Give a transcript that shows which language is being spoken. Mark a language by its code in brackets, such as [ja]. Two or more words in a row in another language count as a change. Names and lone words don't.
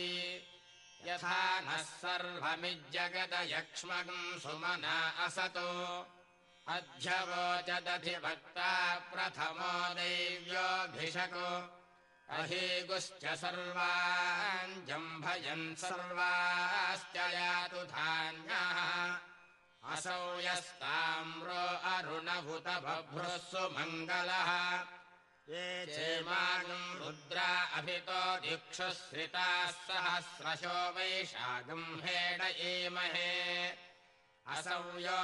[sa] యథా నః సర్వమిజ్జగదయక్ష్మగం సుమనా అసతో. అధ్యవోచదధివక్తా ప్రథమో దైవ్యోభిషకో. అహీగుశ్చ సర్వాన్ జంభయన్ సర్వాశ్చ యాతు ధాన్యాః. असौ यस्ताम्रो अरुणो उत बभ्रुः सुमङ्गलः ये चेमागम् रुद्रा अभितो दिक्षुश्रिताः सहस्रशो वैशागम् हेडयेमहे असौ यो